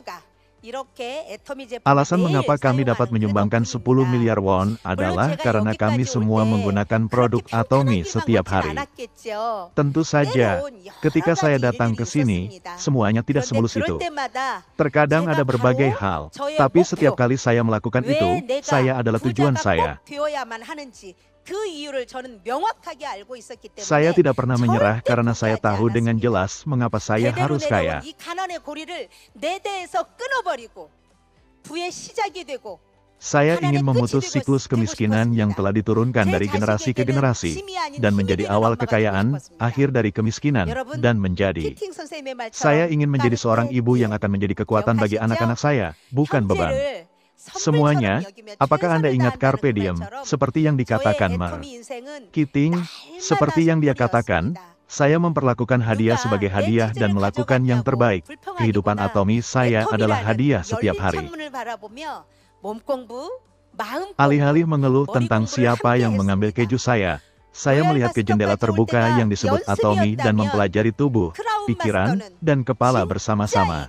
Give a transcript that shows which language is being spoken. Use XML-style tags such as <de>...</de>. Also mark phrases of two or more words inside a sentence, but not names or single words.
<id>Alasan mengapa kami dapat menyumbangkan 10 miliar won adalah karena kami semua menggunakan produk Atomy setiap hari. Tentu saja, ketika saya datang ke sini, semuanya tidak semulus itu. Terkadang ada berbagai hal, tapi setiap kali saya melakukan itu, saya adalah tujuan saya.</id> <ko>그 이유를 저는 명확하게 알고 있었기 때문에</ko> <id>Saya tidak pernah menyerah</id> <ko>절대</ko> <id>karena saya</id> <ko>포기하지</ko> <id>tahu dengan</id> <ko>않았습니다.</ko> <id>jelas mengapa saya</id> <ko>대대로</ko> <id>harus kaya.</id> <ko>내려온 이 가난의 고리를 내 대에서 끊어버리고 부의 시작이 되고</ko> <id>Saya ingin memutus siklus kemiskinan yang telah diturunkan dari generasi ke generasi, dan menjadi awal kekayaan, akhir dari kemiskinan, dan menjadi.</id> <ko>키팅 선생님의 말처럼</ko> <id>Saya ingin menjadi seorang</id> <ko>따뜻해</ko> <id>ibu yang akan menjadi kekuatan bagi anak-anak saya, bukan beban.</id> <ko>형제를</ko> <id>Semuanya,</id> <ko>선물처럼 여기며</ko> <id>apakah Anda</id> <ko>최선을</ko> <id>ingat</id> <ko>다한다는</ko> <id>Carpe</id> <ko>그</ko> <id>Diem,</id> <ko>말처럼</ko> <id>seperti yang dikatakan</id> <ko>저의</ko> <id>Mar</id> <ko>애터미 인생은</ko> <id>Keating, seperti yang dia katakan, saya memperlakukan hadiah sebagai hadiah dan melakukan yang terbaik. Kehidupan atomi saya adalah hadiah setiap hari. Alih-alih mengeluh tentang siapa yang mengambil keju saya melihat ke jendela terbuka yang disebut atomi dan mempelajari tubuh, pikiran, dan kepala bersama-sama.</id>